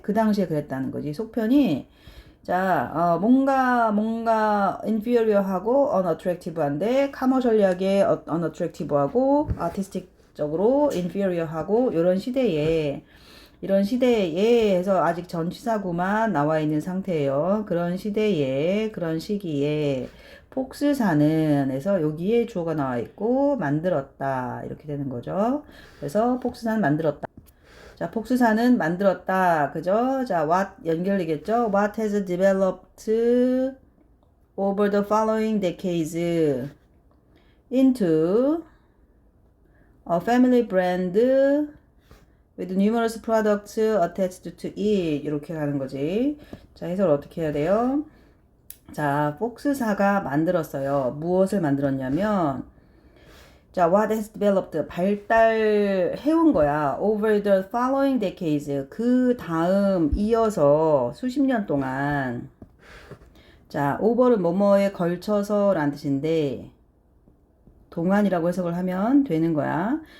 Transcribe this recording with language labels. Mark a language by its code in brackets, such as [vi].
[ko] 그 당시에 그랬다는 거지. 속편이 자, 뭔가 inferior하고 unattractive한데 commercial하게 unattractive하고 artistic적으로 inferior하고 이런 시대에 해서 아직 전치사구만 나와 있는 상태예요. 그런 시기에 폭스사는 해서 여기에 주어가 나와 있고 만들었다 이렇게 되는 거죠. 그래서 폭스사는 만들었다. 자, 복수사는 만들었다. 그죠? 자, what 연결되겠죠? [en] What has developed over the following decades into a family brand with numerous products attached to it. [ko] 이렇게 가는 거지. 자, 해석을 어떻게 해야 돼요? 자, 폭스사가 만들었어요. 무엇을 만들었냐면 자, [en] what has developed [ko] 발달해온 거야. [en] Over the following decades [ko] 그 다음 이어서 수십 년 동안 자, over는 뭐뭐에 걸쳐서 라는 뜻인데 동안이라고 해석을 하면 되는 거야.